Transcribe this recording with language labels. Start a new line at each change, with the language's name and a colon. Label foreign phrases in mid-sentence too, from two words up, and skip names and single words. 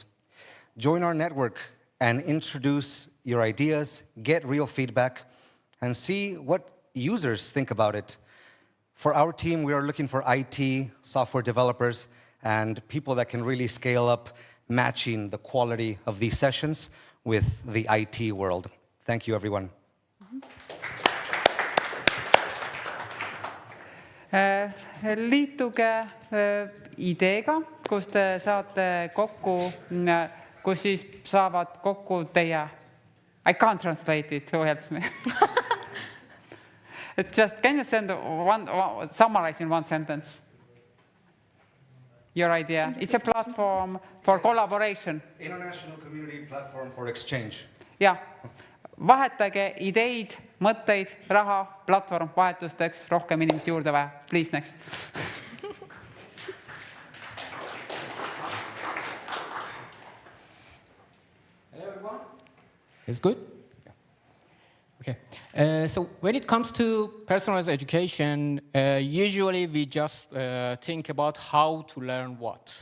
English: Join our network and introduce your ideas, get real feedback, and see what users think about it. For our team, we are looking for IT, software developers, and people that can really scale up, matching the quality of these sessions with the IT world. Thank you, everyone.
Estonian: Liituge ideega, kus te saate kokku, kus siis saavad kokku teie...
English: I can't translate it, so helps me. Just can you summarize in one sentence your idea? It's a platform for collaboration. International community platform for exchange.
Estonian: Ja, vahetage ideid, mõtteid, raha, platvorm vahetusteks, rohkem inimesi juurde vaja.
English: Please, next. Hello, everyone. It's good? Okay. So when it comes to personalized education, usually we just think about how to learn what.